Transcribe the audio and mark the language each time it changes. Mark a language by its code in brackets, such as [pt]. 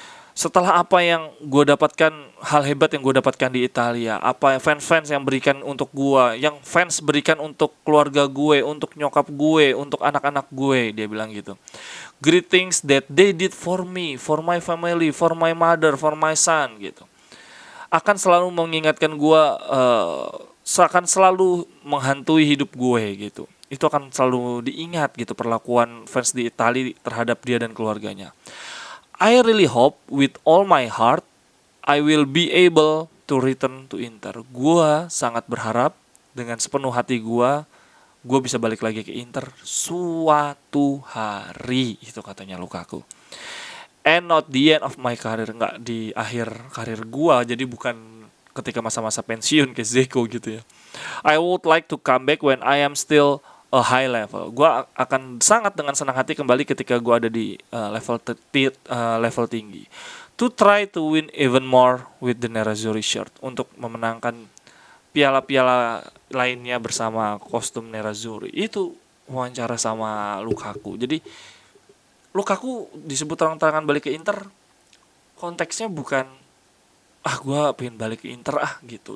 [id] Setelah apa yang gue dapatkan, hal hebat yang gue dapatkan di Italia, apa fans yang berikan untuk gue, yang fans berikan untuk keluarga gue, untuk nyokap gue, untuk anak-anak gue, dia bilang gitu. [en] Great things that they did for me, for my family, for my mother, for my son, gitu. [id] Akan selalu mengingatkan gue, akan selalu menghantui hidup gue gitu. Itu akan selalu diingat gitu, perlakuan fans di Italia terhadap dia dan keluarganya. [en] I really hope with all my heart I will be able to return to Inter. [id] Gue sangat berharap dengan sepenuh hati gue bisa balik lagi ke Inter suatu hari, itu katanya Lukaku. [en] And not the end of my career, [id] nggak di akhir karir gua, jadi bukan ketika masa-masa pensiun kayak Zeko gitu ya. [en] I would like to come back when I am still a high level. [id] Gua akan sangat dengan senang hati kembali ketika gua ada di level tinggi. [en] To try to win even more with the Nerazzurri shirt, [id] untuk memenangkan piala-piala lainnya bersama kostum Nerazzurri. Itu wawancara sama Lukaku. Jadi Lukaku disebut terang-terangan balik ke Inter, konteksnya bukan gue pengen balik ke Inter gitu.